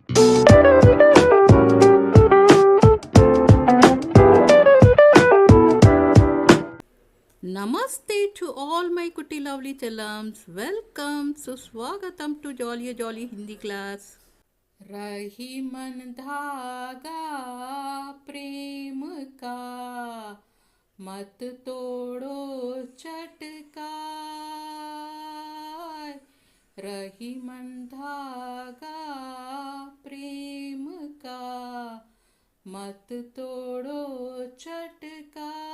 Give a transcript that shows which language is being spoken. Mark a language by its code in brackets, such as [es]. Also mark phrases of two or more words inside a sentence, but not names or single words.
[en] Namaste to all my kutti lovely challams. Welcome. Suswagatam to Jolly Hindi class. [hi] रही मन धागा प्रेम का मत तोड़ो चटका रही मन धागा प्रेम का मत तोड़ो चटका